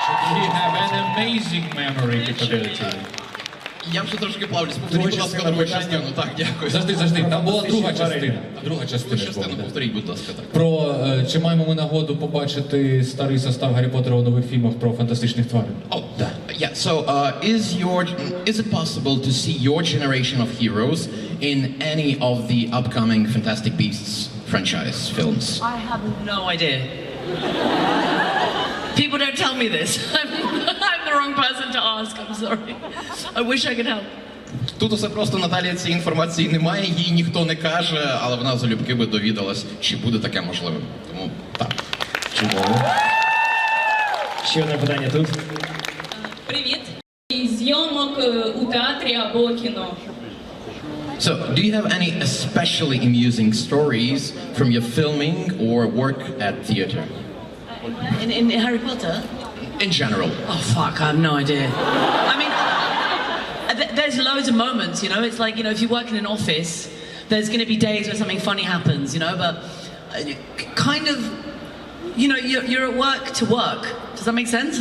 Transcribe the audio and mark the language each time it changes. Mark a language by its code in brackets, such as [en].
[en] You have an amazing memory capability. [uk] Я вже трошки плавлюсь. Повторіть, будь ласка, другу частину. Так, дякую. Завжди. Там була друга частина. Друга частина. Повторіть, будь ласка, так. Про чи маємо ми нагоду побачити старий состав Гаррі Поттера у нових фільмах про фантастичних тварин? [en] Oh, yeah. So, is it possible to see your generation of heroes in any of the upcoming Fantastic Beasts franchise films? I have no idea. People don't tell me this. I'm the wrong person to ask. I'm sorry. I wish I could help. [uk] Тут усе просто, Наталія цієї інформації немає, їй ніхто не каже, але вона залюбки би довідалась, чи буде таке можливим. Тому так. Чудово. Ще одне питання тут. Привіт. Зйомок у театрі або кіно. [en] So, do you have any especially amusing stories from your filming or work at theater? In Harry Potter? In general. Oh, fuck, I have no idea. I mean, there's loads of moments, you know? It's like, you know, if you work in an office, there's going to be days where something funny happens, you know? But kind of, you know, you're at work to work. Does that make sense?